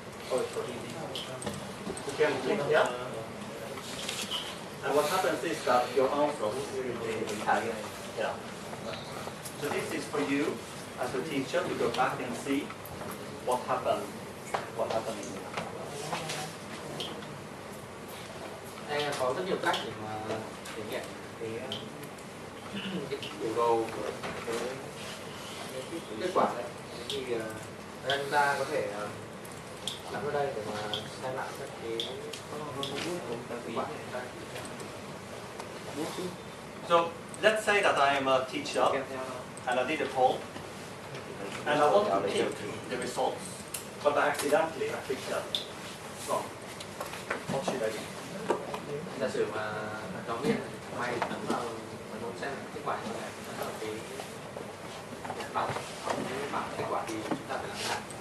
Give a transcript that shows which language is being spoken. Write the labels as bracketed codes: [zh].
[en] Oh, sorry. You can click here. And what happens is that your answers will be tagged here. So this is for you as a teacher to go back and see what happened in here. [vi] Đây có rất nhiều cách để mà thể hiện cái biểu đồ của cái kết quả đấy. Thì ở đây chúng ta có thể đặt vào đây để mà xem lại các cái kết quả. [en] So let's say that I am a teacher and I did a poll and I want to pick the results, but I accidentally clicked that. Wrong. What should I do? [vi] Giả sử mà giáo viên may ấn vào và nó xem kết quả như này ở cái bảng kết quả thì chúng ta phải làm lại.